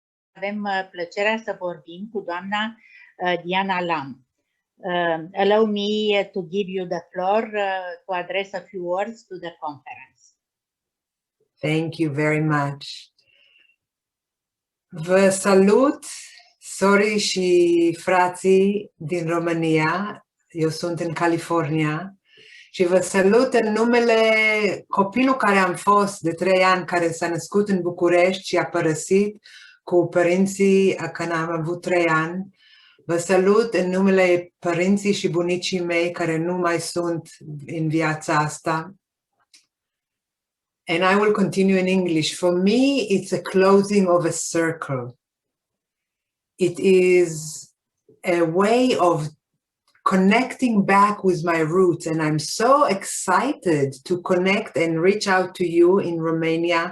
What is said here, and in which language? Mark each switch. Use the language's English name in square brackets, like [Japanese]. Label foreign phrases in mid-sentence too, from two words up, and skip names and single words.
[Romanian] avem plăcerea să vorbim cu doamna DeAnna Lam. [English] Allow me to give you the floor to address a few words to the conference. Thank you very much. [Romanian] Vă salut, sori și frații din România. Eu sunt în California și vă salut în numele copilul care am fost de 3 ani, care s-a născut în București și a părăsit cu părinții când am avut 3 ani. Vă salut în numele părinții și bunicii mei care nu mai sunt în viața asta. [English] And I will continue in English. For me, it's a closing of a circle. It is a way of connecting back with my roots, and I'm so excited to connect and reach out to you in Romania.